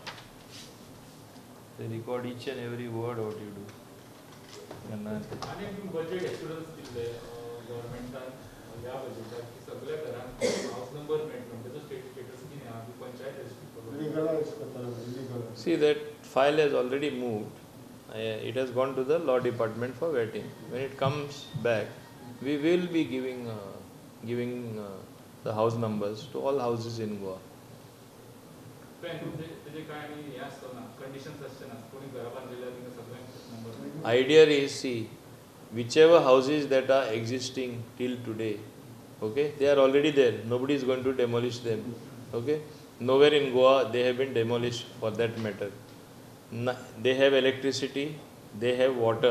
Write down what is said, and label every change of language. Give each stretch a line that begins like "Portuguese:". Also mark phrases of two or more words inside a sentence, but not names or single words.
English: They record each and every word what you do.
Konkani: आणि
English: budget assurance
Konkani: दिल्ले गव्हर्नमेंटान ह्या बजेटाक की सगळ्या घरांक
English: house number
Konkani: मेळटलो म्हणजे तो स्टेटस कितें आहा की पंचायत रजिस्टर Legalize करतलो,
English: illegal. See, that file has already moved. It has gone to the law department for vetting. When it comes back, we will be giving the house numbers to all houses in Goa.
Konkani: तेजे काय आनी हें आसतना कंडिशन्स आसचेना कोणी घरा बांदलेल्या तिका सगळ्यांक नंबर
English: Idea is, see, whichever houses that are existing till today, okay, they are already there. Nobody is going to demolish them. Okay, nowhere in Goa they have been demolished for that matter. They have electricity, they have water.